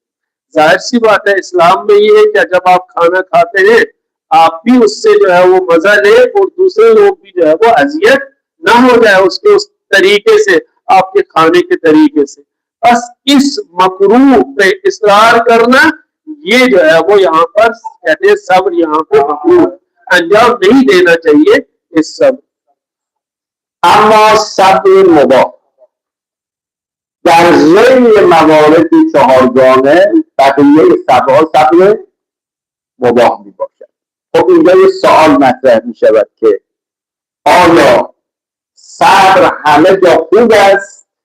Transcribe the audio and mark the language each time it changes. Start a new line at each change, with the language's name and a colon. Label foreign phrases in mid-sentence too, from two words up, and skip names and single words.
Urdu: ظاہر سی بات ہے اسلام میں یہ ہے کہ جب آپ کھانا کھاتے ہیں آپ بھی اس سے جو ہے وہ مزہ لے اور دوسرے لوگ بھی جو ہے وہ اذیت نہ ہو جائے اس کے اس طریقے سے، آپ کے کھانے کے طریقے سے۔ بس اس مکروہ پہ اصرار کرنا یہ جو ہے وہ یہاں پر کہتے ہیں صبر یہاں پہ مکروہ ہے، انجام نہیں دینا چاہیے اس صبر۔
Persian: اما صبر مباح در ضمن موارد چهارگانه بقیه صبرها صبر مباح می باشد. خب اینجا یه سوال مطرح می شود که آیا صبر همه جا خوب است؟